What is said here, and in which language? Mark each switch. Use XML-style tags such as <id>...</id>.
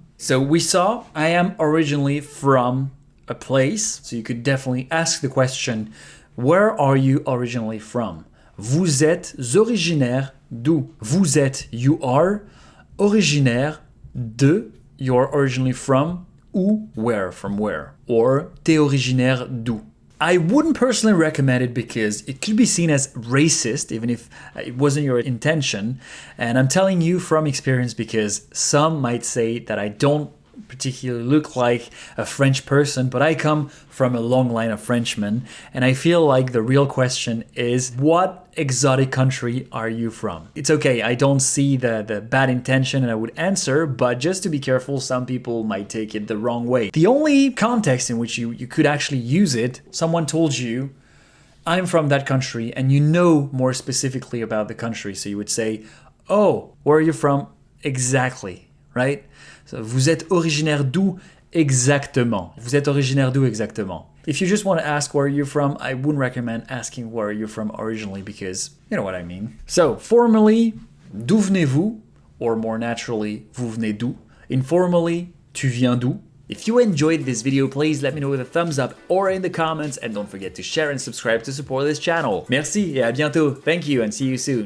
<en>So we saw I am originally from a place. So you could definitely ask the question, where are you originally from?</en> <fr>Vous êtes originaire d'où? Vous êtes,</fr> <en>you are,</en> <fr>originaire de,</fr> <en>you're originally from, où, where, from where.</en> <fr>Or t'es originaire d'où?</fr> <en>I wouldn't personally recommend it because it could be seen as racist, even if it wasn't your intention. And I'm telling you from experience because some might say that I don't particularly look like a French person, but I come from a long line of Frenchmen. And I feel like the real question is, what exotic country are you from? It's okay, I don't see the bad intention and I would answer, but just to be careful, some people might take it the wrong way. The only context in which you could actually use it, someone told you, I'm from that country, and you know more specifically about the country. So you would say, oh, where are you from? Exactly, right?</en> <fr>So, vous êtes originaire d'où exactement? Vous êtes originaire d'où exactement?</fr> <en>If you just want to ask where you're from, I wouldn't recommend asking where you're from originally because you know what I mean. So, formally,</en> <fr>d'où venez-vous?</fr> <en>Or more naturally,</en> <fr>vous venez d'où?</fr> <en>Informally,</en> <fr>tu viens d'où?</fr> <en>If you enjoyed this video, please let me know with a thumbs up or in the comments, and don't forget to share and subscribe to support this channel.</en> <fr>Merci et à bientôt.</fr> <en>Thank you and see you soon.</en>